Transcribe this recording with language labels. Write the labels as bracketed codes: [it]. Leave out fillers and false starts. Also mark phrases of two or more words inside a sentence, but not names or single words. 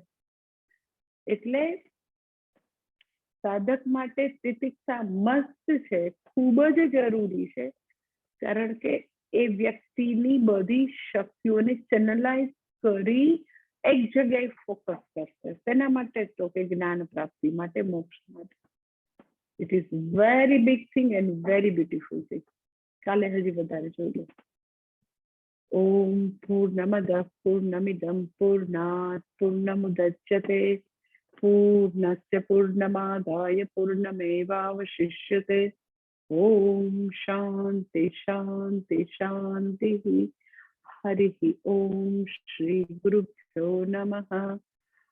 [gu] એટલે સાધક માટે તિતિક્ષા મસ્ત છે, ખૂબ જ જરૂરી છે, કારણ કે એ વ્યક્તિની બધી શક્તિઓને ચેનલાઇઝ કરી એક જગ્યાએ ફોકસ કરશે. તેના માટે તો કે જ્ઞાન પ્રાપ્તિ માટે, મોક્ષ માટે. [en] It is very big thing and very beautiful thing. [gu] કાલે હજી વધારે જોઈ લો. [sa] ओम् पूर्णमदः पूर्णमिदं पूर्णात् पूर्णमुदच्यते पूर्णस्य पूर्णमादाय पूर्णमेवावशिष्यते ओम शांति शांति शांति। हरि ओम। श्री गुरुभ्यो नमः।